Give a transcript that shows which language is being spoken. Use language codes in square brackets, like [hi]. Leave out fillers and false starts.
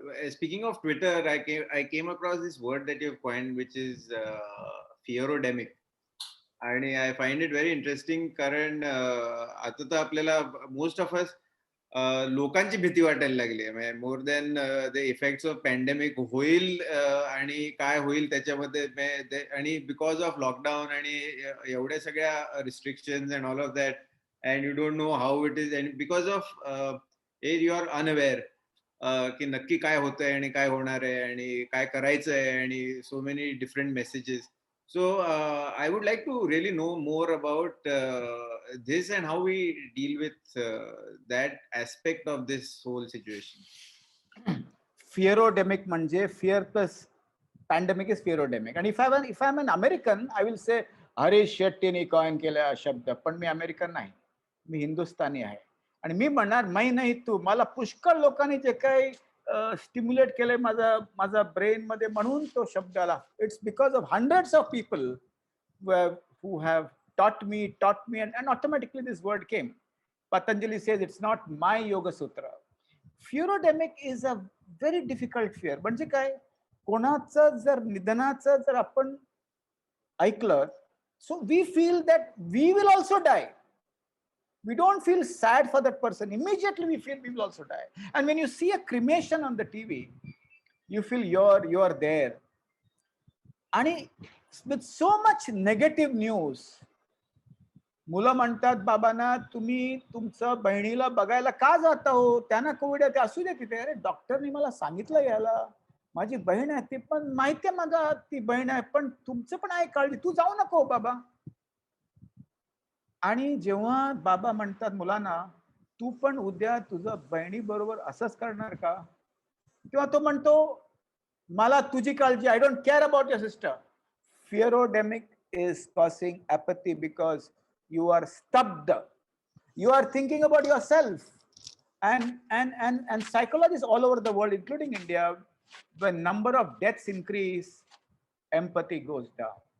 [en] Speaking of Twitter, I came across this word that you've coined, which is fearodemic. आणि I find it very interesting, [mr] कारण आता तर आपल्याला most of us लोकांची भीती वाटायला लागली आहे, [en] more than the effects of pandemic [mr] होईल आणि काय होईल त्याच्यामध्ये, [en] आणि because of lockdown आणि एवढ्या सगळ्या restrictions and all of that, and you don't know how it is, and because of you are unaware [mr] की नक्की काय होतंय आणि काय होणार आहे आणि काय करायचं आहे, [en] आणि so many different messages. So I would like to really know more about this and how we deal with that aspect of this whole situation. Fearodemic [mr] म्हणजे [en] fear plus pandemic is fearodemic. And if I'm an American, I will say [mr] Harish शेट्टीने coin केला शब्द, पण मी American नाही, मी हिंदुस्थानी आहे. आणि मी म्हणणार मी नाही तू, मला पुष्कळ लोकांनी जे काही स्टिम्युलेट केलंय माझा ब्रेन मध्ये, म्हणून तो शब्द आला. [en] It's because of hundreds of people who have taught me and automatically this word came. Patanjali says it's not my Yoga Sutra. Fearodemic is a very difficult fear. [mr] म्हणजे काय, कोणाचं जर निधनाचं जर आपण ऐकलं, [en] so we feel that we will also die. We don't feel sad for that person. Immediately we feel we will also die. And when you see a cremation on the TV, you feel you're there. And with so much negative news, [mr] मुलं म्हणतात बाबांना, तुम्ही तुमचं बहिणीला बघायला का जाता हो, त्यांना कोविड आहे, ते असू दे तिथे. अरे डॉक्टरनी मला सांगितलं याला, माझी बहीण आहे ती, पण माहिती आहे माझा ती बहीण आहे, पण तुमचं पण आहे काळजी, तू जाऊ नको बाबा. आणि जेव्हा बाबा म्हणतात मुलांना, तू पण उद्या तुझं बहिणी बरोबर असंच करणार का, तेव्हा तो म्हणतो मला तुझी काळजी, [en] I don't care about your sister. Fearodemic is causing apathy because you are stuffed. You are thinking about yourself. And psychologists all over the world, including India, when number of deaths increase, empathy goes down.